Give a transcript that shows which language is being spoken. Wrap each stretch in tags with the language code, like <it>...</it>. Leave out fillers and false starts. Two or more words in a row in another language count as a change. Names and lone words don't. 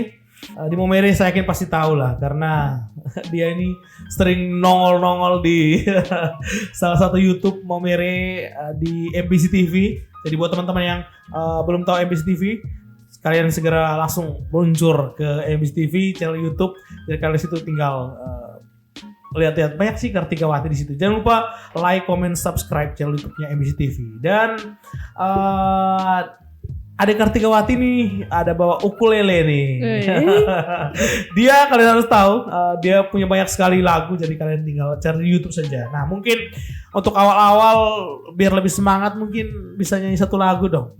<id>Di Maumere saya yakin pasti tahu lah, karena dia ini sering nongol-nongol di salah satu YouTube Maumere di MBC TV. Jadi buat teman-teman yang belum tahu MBC TV, kalian segera langsung meluncur ke MBC TV channel YouTube. Jadi kalian situ tinggal lihat-lihat, banyak sih Kartikawati di situ. Jangan lupa like, comment, subscribe channel YouTube-nya MBC TV. Dan ada Kartikawati nih, ada bawa ukulele nih. Dia, kalian harus tahu, dia punya banyak sekali lagu, jadi kalian tinggal cari di YouTube saja. Nah, mungkin untuk awal-awal biar lebih semangat, mungkin bisa nyanyi satu lagu dong.</id>